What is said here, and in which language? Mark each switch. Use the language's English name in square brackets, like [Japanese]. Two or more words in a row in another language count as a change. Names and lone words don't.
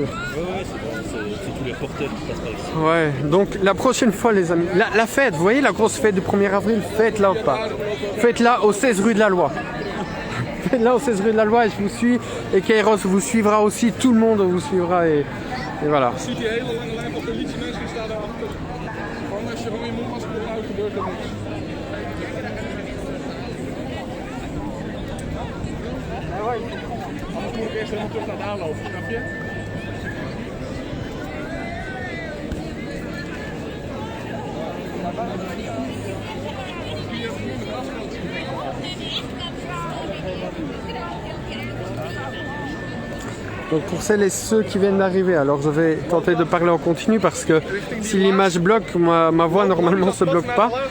[French] Ouais, c'est tous les porteurs qui passent par ici. Ouais, donc la prochaine fois, les amis, la fête, vous voyez la grosse fête du 1er avril, faites-la ou pas. Faites-la au 16 rue de la Loi. Faites-la au 16 rue de la Loi et je vous suis. Et Kairos vous suivra aussi, tout le monde vous suivra et voilà. [Dutch] Je zie die hele lange lijn van politiemensen die staan daarachter. Gewoon als je gewoon je mondmasker ophoudt, gebeurt er niks. Anders moet ik eerst helemaal terug naar het aanlopen, snap je? [French] Donc pour celles et ceux qui viennent d'arriver, alors je vais tenter de parler en continu parce que si l'image bloque, ma voix normalement se bloque pas.